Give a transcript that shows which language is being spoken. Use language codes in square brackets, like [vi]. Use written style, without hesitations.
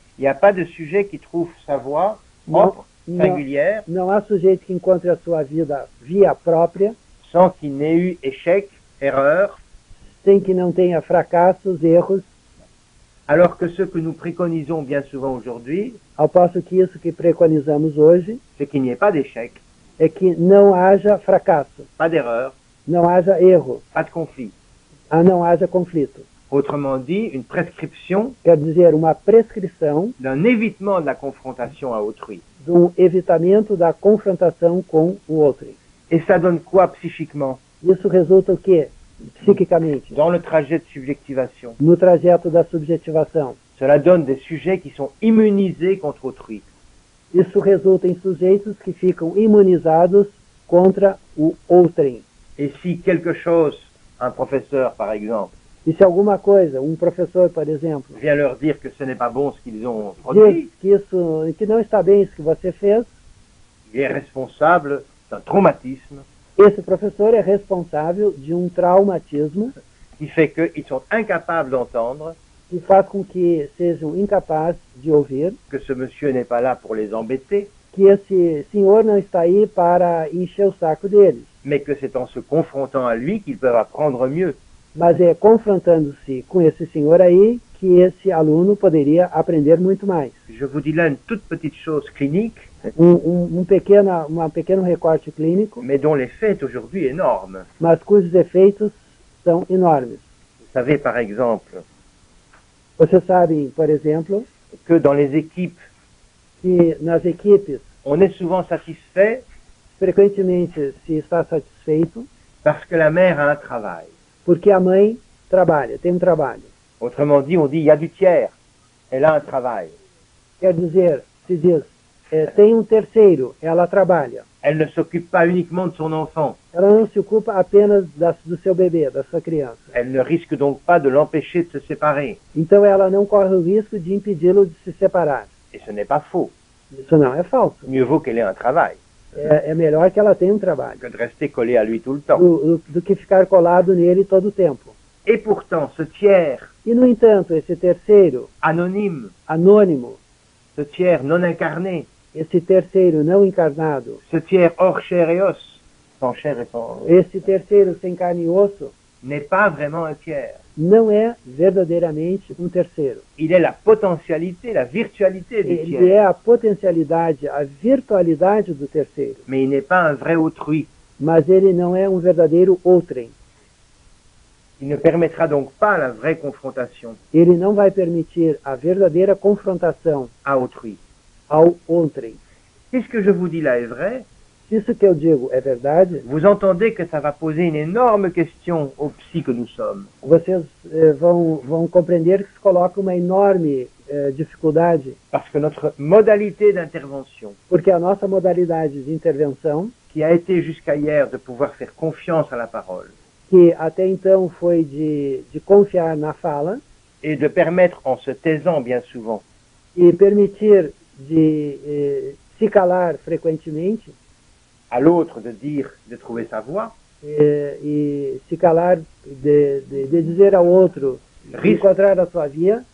[fr] Il n'y a pas de sujet qui trouve sa voie Non, propre, non. singulière, [pt] Não há sujeito que encontre a sua via própria, [fr] sans qu'il n'ait eu échec, erreur, [pt] sem que não tenha fracassos, erros, [fr] alors que ce que nous préconisons bien souvent aujourd'hui, [pt] ao passo que isso que preconizamos hoje [fr] c'est qu'il n'y ait pas d'échec, [pt] é que não haja fracasso, [fr] pas d'erreur, [pt] não haja erro, [fr] pas de conflit. [pt] não haja conflito. [fr] Autrement dit, une prescription [pt] Quer dizer, uma prescrição [fr] d'un évitement de la confrontation à autrui. [pt] de evitamento da confrontação com o outro. [fr] Et ça donne quoi psychiquement [pt] Isso resulta o quê? Psiquicamente, [fr] dans le trajet de subjectivation? [pt] no trajeto da subjetivação. [fr] Cela donne des sujets qui sont immunisés contre autrui. [pt] Isso resulta em sujeitos que ficam imunizados contra o outrem. [fr] Et si quelque chose, un professeur par exemple, [pt] E se alguma coisa, um professor, por exemplo, [fr] vient leur dire que ce n'est pas bon ce qu'ils ont produit, [pt] diz que não está bem isso que você fez, [fr] il est responsable d'un traumatisme [pt] esse professor é responsável de um traumatismo [fr] qui fait qu'ils sont incapables d'entendre [pt] que faz com que sejam incapazes de ouvir [fr] que ce monsieur n'est pas là pour les embêter, [pt] que esse senhor não está aí para encher o saco deles, [fr] mais que c'est en se confrontant à lui qu'ils peuvent apprendre mieux. [pt] mas é confrontando-se com esse senhor aí que esse aluno poderia aprender muito mais. [fr] Je vous dis là une toute petite chose clinique, [pt] Um pequeno recorte clínico, [fr] mais dont l'effet est aujourd'hui énorme. [pt] mas cujos efeitos são enormes. [fr] Vous savez par exemple [pt] Vocês sabem, por exemplo, [fr] que dans les équipes, [pt] que nas equipes, [fr] on est souvent satisfait [pt] frequentemente se está satisfeito [fr] parce que la mère a un travail. [pt] porque a mãe trabalha, tem um trabalho. [fr] Autrement dit, on dit il y a du tiers, elle a un travail. [pt] Quer dizer, se diz, tem um terceiro, ela trabalha. [fr] Elle ne s'occupe pas uniquement de son enfant. [pt] Ela não se ocupa apenas do seu bebê, da sua criança. [fr] Elle ne risque donc pas de l'empêcher de se séparer. [pt] Então ela não corre o risco de impedi-lo de se separar. [fr] Et ce n'est pas faux. [pt] Isso não é falso. [fr] Mieux vaut qu'elle ait un travail. [pt] é melhor que ela tenha um trabalho [fr] que de rester collé à lui tout le temps. [pt] do que ficar colado nele todo o tempo. [fr] Et pourtant, ce tiers [pt] E, no entanto, esse terceiro, [fr] anonyme, [pt] anônimo, [fr] ce tiers non incarné, [pt] esse terceiro não encarnado, [fr] ce tiers hors chair et os, sans chair et sans... [pt] esse terceiro sem carne e osso, [fr] n'est pas vraiment un tiers. [pt] não é verdadeiramente um terceiro. [fr] Il est la potentialité, la virtualité du [pt] Ele [fr] tiers. [pt] é a potencialidade, a virtualidade do terceiro. [fr] Mais il n'est pas un vrai autrui. [pt] Mas ele não é um verdadeiro outrem. [fr] Il ne permettra donc pas la vraie confrontation [pt] Ele não vai permitir a verdadeira confrontação [fr] à autrui. [pt] ao outrem. [fr] Si ce que je vous dis là est vrai, [pt] Se isso que eu digo é verdade, [fr] vous entendez que ça va poser une énorme question aux psy que nous sommes. [pt] vocês vão compreender que se coloca uma enorme dificuldade, [fr] Parce que notre modalité d'intervention, [pt] porque a nossa modalidade de intervenção, [fr] qui a été jusqu'à hier de pouvoir faire confiance à la parole, [pt] que até então foi de confiar na fala [fr] et de permettre, en se taisant bien souvent, [pt] e permitir de se calar frequentemente, [fr] à l'autre de trouver sa voie, [pt] e se calar de dizer ao outro, de encontrar a sua via,